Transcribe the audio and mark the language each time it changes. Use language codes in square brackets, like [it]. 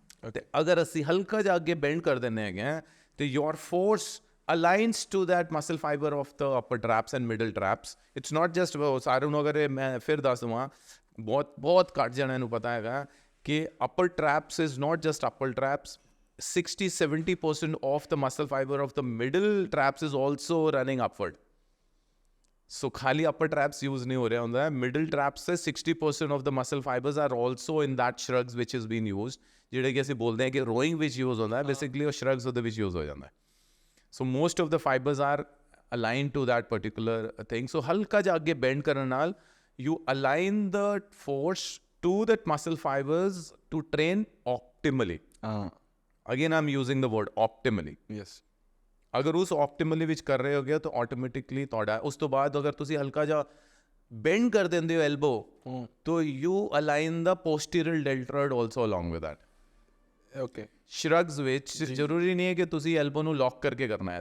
[pa] ਤੇ ਅਗਰ ਅਸੀਂ ਹਲਕਾ ਜਿਹਾ ਅੱਗੇ ਬੈਂਡ ਕਰ ਦਿੰਦੇ ਹੈਗੇ ਹਾਂ ਤੇ ਯੋਰ force [en] aligns to that muscle fiber of the upper traps and middle traps. It's not just [pa] ਸਾਰਿਆਂ ਨੂੰ ਅਗਰ ਮੈਂ ਫਿਰ ਦੱਸ ਦਵਾਂ, ਬਹੁਤ ਘੱਟ ਜਣਿਆਂ ਨੂੰ ਪਤਾ ਹੈਗਾ ਕਿ [en] upper traps is not just upper traps. 60-70% of the muscle fiber of the middle traps is also running upward. [pa] So ਖਾਲੀ upper traps use ਨਹੀਂ ਹੋ ਰਿਹਾ ਹੁੰਦਾ. [en] Middle traps से 60% of the muscle fibers are also in that shrugs which is being used. [pa] ਜਿਹੜੇ ਕਿ ਅਸੀਂ ਬੋਲਦੇ ਹਾਂ ਕਿ rowing ਵਿੱਚ use ਹੁੰਦਾ ਹੈ, basically ਉਹ shrugs ਉਹਦੇ ਵਿੱਚ use ਹੋ ਜਾਂਦਾ ਹੈ. [en] So most of the fibers are aligned to that particular thing. So [pa] halka ja agge bend karan naal [en] you align the force to that muscle fibers to train optimally. Again I'm using the word optimally. Yes. [pa] ਅਗਰ ਉਸ optimally ਵਿੱਚ ਕਰ ਰਹੇ ਹੋਗੇ ਤਾਂ automatically ਤੁਹਾਡਾ ਉਸ ਤੋਂ ਬਾਅਦ ਅਗਰ ਤੁਸੀਂ ਹਲਕਾ ਜਿਹਾ bend ਕਰ ਦਿੰਦੇ ਹੋ elbow ਤਾਂ [en] you align the posterior deltoid also along with that. Okay. [pa] ਸ਼ਰਗਸ ਵਿੱਚ ਜ਼ਰੂਰੀ ਨਹੀਂ ਹੈ ਕਿ ਤੁਸੀਂ ਐਲਬੋ ਨੂੰ ਲੌਕ ਕਰਕੇ ਕਰਨਾ ਹੈ.